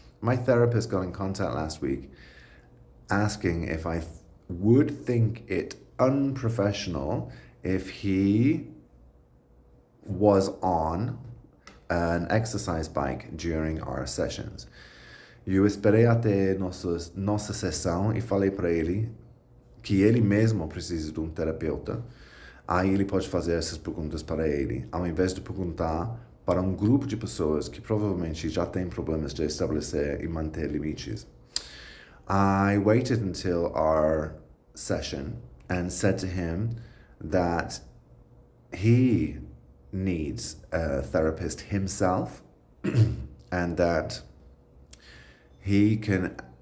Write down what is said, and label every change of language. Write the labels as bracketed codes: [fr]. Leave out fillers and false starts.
[en] My therapist got in contact last week asking if I would think it unprofessional if he was on an exercise bike during our sessions. [pt] Eu esperei até nossa sessão e falei para ele que ele mesmo precisa de um terapeuta. Aí ele pode fazer essas perguntas para ele, ao invés de perguntar para um grupo de pessoas que provavelmente já têm problemas de estabelecer e manter limites. [en] I waited until our session and said to him that he needs a therapist himself and that he can